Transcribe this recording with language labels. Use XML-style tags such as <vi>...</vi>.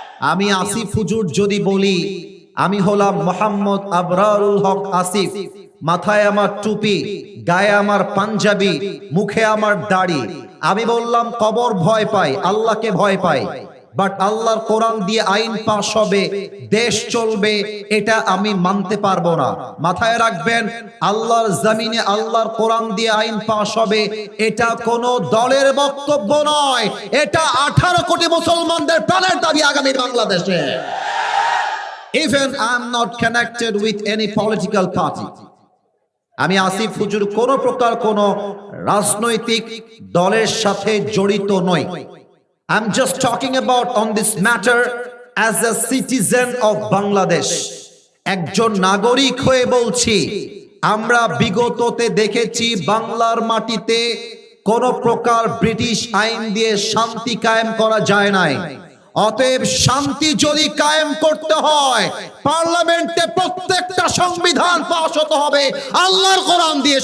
<bn>আমি আসিফ হুজুর যদি বলি আমি হলাম মোহাম্মদ আবরারুল হক আসিফ, মাথায় আমার টুপি, গায়ে আমার পাঞ্জাবি, মুখে আমার দাড়ি, আমি বললাম কবর ভয় পাই, আল্লাহকে ভয় পাই, বাট আল্লাহর কোরআন দিয়ে আইন পাস হবে, দেশ চলবে, এটা আমি মানতে পারবো না। মাথায় রাখবেন, আল্লাহর জমিনে আল্লাহর কোরআন দিয়ে আইন পাস হবে, এটা কোনো দলের বক্তব্য নয়, এটা 18 কোটি মুসলমানদের প্রাণের দাবি আগামী বাংলাদেশে।</bn> <en>Even I am not connected with any political party.</en> <bn>আমি আসিফ হুজুর কোন প্রকার কোন রাজনৈতিক দলের সাথে জড়িত নই।</bn> <en>I'm just talking about on this matter as a citizen of Bangladesh.</en> <bn>একজন নাগরিক হয়ে বলছি, আমরা বিগততে দেখেছি বাংলার মাটিতে কোন প্রকার ব্রিটিশ আইন দিয়ে শান্তি কায়েম করা যায় নাই। অতএব শান্তি যদি কায়েম করতে হয়, পার্লামেন্টে প্রত্যেকটা সংবিধান পাস হতে হবে আল্লাহর কোরআন দিয়ে।</bn>